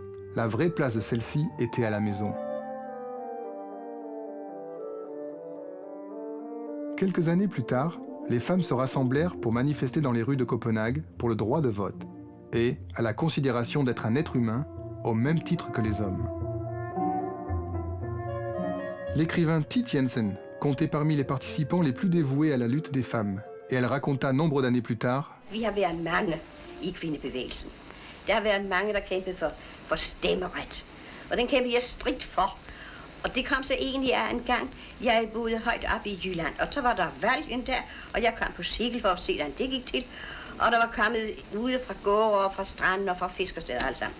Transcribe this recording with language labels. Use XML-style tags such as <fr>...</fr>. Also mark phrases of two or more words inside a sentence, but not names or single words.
<fr>La vraie place de celle-ci était à la maison. Quelques années plus tard, les femmes se rassemblèrent pour manifester dans les rues de Copenhague pour le droit de vote et à la considération d'être un être humain au même titre que les hommes. L'écrivain Thit Jensen comptait parmi les participants les plus dévoués à la lutte des femmes, et elle raconta nombre d'années plus tard:</fr> <da>Vi har været mange i kvindebevægelsen. Der har været mange, der kæmpede for stemmeret. Og den kæmpede jeg stridt for. Og det kom så egentlig af en gang, jeg boede højt oppe i Jylland, og så var der valg der, og jeg kom på cykel for at se, hvordan det gik til. Og der var kommet ude fra gårde og fra stranden og fra fiskersteder alle sammen.</da>